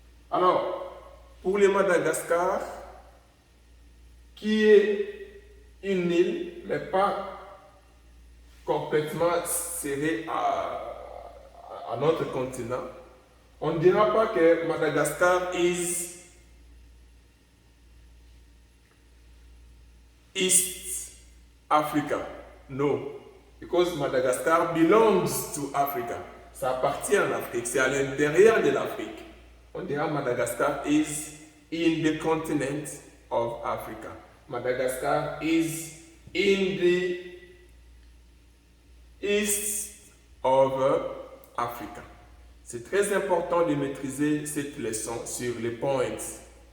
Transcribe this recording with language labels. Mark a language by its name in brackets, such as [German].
[French] Alors, pour le Madagascar, qui est une île, mais pas complètement serrée à notre continent, on ne dira pas que [English] Madagascar is East Africa. No, because Madagascar belongs to Africa. [French] Ça appartient à l'Afrique, c'est à l'intérieur de l'Afrique. On dira [English] Madagascar is in the continent of Africa. Madagascar is in the east of Africa. [French] C'est très important de maîtriser cette leçon sur les points